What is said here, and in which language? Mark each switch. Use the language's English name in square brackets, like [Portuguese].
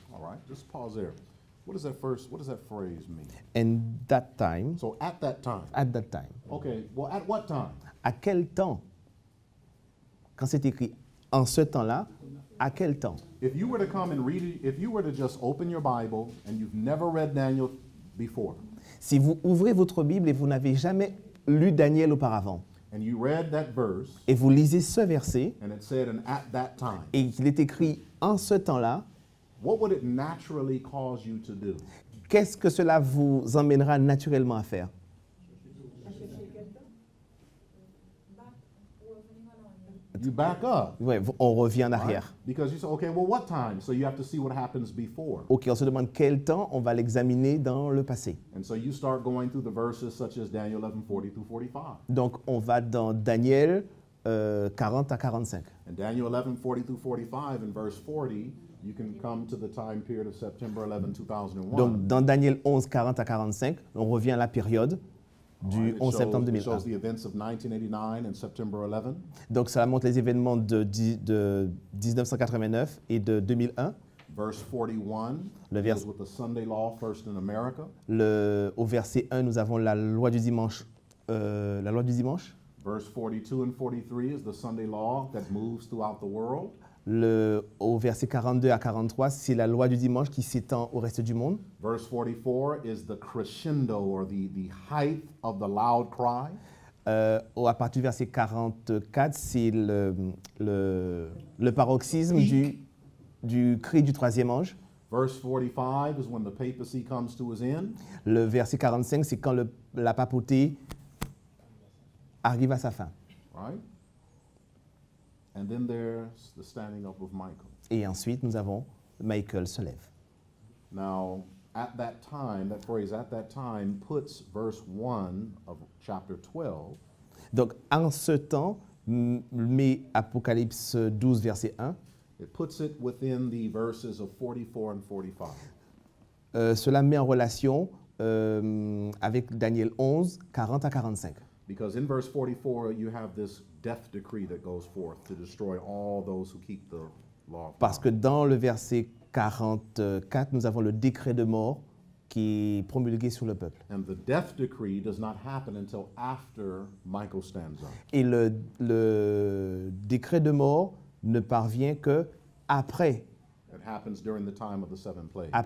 [English] All right. Just pause there. What does that phrase mean? And that time, So at that time. at that time. Okay. Well, at what time? [French] À quel temps? Quand c'est écrit en ce temps-là, à quel temps? [English] If you were to come and read it, if you were to just open your Bible and you've never read Daniel before, [French] Si vous ouvrez votre Bible et vous n'avez jamais lu Daniel auparavant, [English] and you read that verse, [French] et vous lisez ce verset, [English] and it said, and at that time, [French] et qu'il est écrit en ce temps-là, [English] what would it naturally cause you to do? [French] qu'est-ce que cela vous emmènera naturellement à faire? [English] You back up. [French] Ouais, on revient en [English] right? [French] arrière. [English] Because you say, okay, well, what time? So you have to see what happens before. [French] Ok, on se demande quel temps, on va l'examiner dans le passé. [English] And so you start going through the verses such as Daniel 11:40 through 45. [French] Donc, on va dans Daniel 40 à 45. [English] And Daniel 11:40 through 45, in verse 40, you can come to the time period of September 11, 2001. [French] Donc, dans Daniel 11, 40 à 45, on revient à la période du [English] All right, [French] 11 septembre [English] it shows [French] 2001. [English] the events of 1989 and September 11. [French] Donc, ça montre les événements de 1989 et de 2001. [English] Verse 41 [French] Le [English] deals [French] vers- [English] with the Sunday law first in America. [French] Au verset 1, nous avons la loi du dimanche. La loi du dimanche. [English] Verse 42 and 43 is the Sunday law that moves throughout the world. [French] Au verset 42 à 43, c'est la loi du dimanche qui s'étend au reste du monde. [English] Verse 44 is the crescendo or the height of the loud cry. [French] À partir du verset 44, c'est le paroxysme du cri du troisième ange. [English] Verse 45 is when the papacy comes to its end. [French] Le verset 45, c'est quand la papauté arrive à sa fin. [English] Right? And then there's the standing up of Michael. [French] Et ensuite, nous avons Michael se lève. [English] Now, at that time, that phrase at that time puts verse 1 of chapter 12 [French] Donc, en ce temps, met Apocalypse 12, verset 1, [English] it puts it within the verses of 44 and 45. [French] cela met en relation avec Daniel 11, 40 à 45. [English] Because in verse 44, you have this death decree that goes forth to destroy all those who keep the law of [French] Parce [English] God. [French] que dans le verset 44, nous avons le décret de mort qui est promulgué sur le peuple. [English] And the death decree does not happen until after Michael stands up. [French] Et le décret de mort ne parvient que après [English] It happens during the time of the seven plagues.